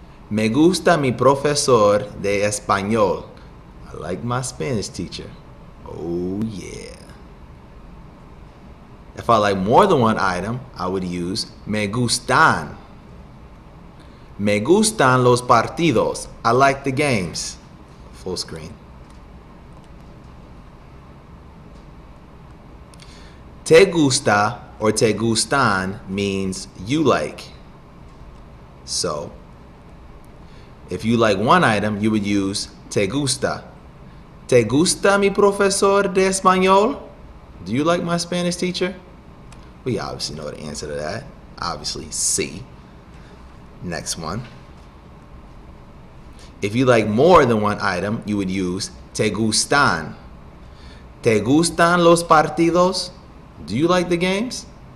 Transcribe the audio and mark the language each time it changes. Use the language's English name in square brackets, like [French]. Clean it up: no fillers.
[Spanish] Me gusta mi profesor de español. [English] I like my Spanish teacher. Oh yeah. If I like more than one item, I would use me gustan. [Spanish] Me gustan los partidos. [English] I like the games. Full screen. Te gusta or te gustan means you like. So, if you like one item, you would use te gusta. [Spanish] Te gusta mi profesor de español? [English] Do you like my Spanish teacher? We obviously know the answer to that. Obviously, C. Next one. If you like more than one item, you would use te gustan. [Spanish] Te gustan los partidos? [English] Do you like the games?